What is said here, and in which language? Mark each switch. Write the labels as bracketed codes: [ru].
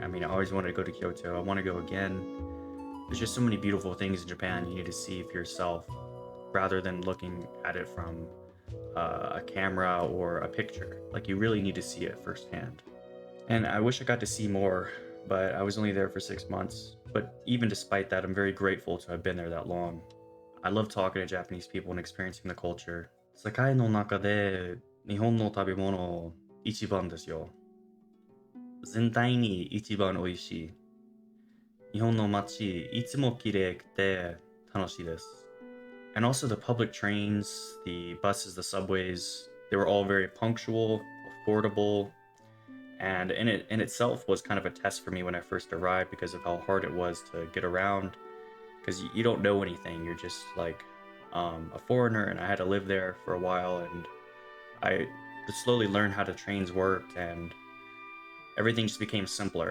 [en] I mean, I always wanted to go to Kyoto. I want to go again. There's just so many beautiful things in Japan you need to see for yourself rather than looking at it from a camera or a picture. Like, you really need to see it firsthand. And I wish I got to see more, but I was only there for 6 months. But even despite that, I'm very grateful to have been there that long. I love talking to Japanese people and experiencing the culture. [ja] 世界の中で日本の食べ物一番ですよ。全体に一番美味しい。日本の街いつも綺麗くて楽しいです。 [en] And also the public trains, the buses, the subways, they were all very punctual, affordable, and in itself was kind of a test for me when I first arrived because of how hard it was to get around because you don't know anything. You're just like a foreigner, and I had to live there for a while, and I slowly learned how the trains worked, and everything just became simpler.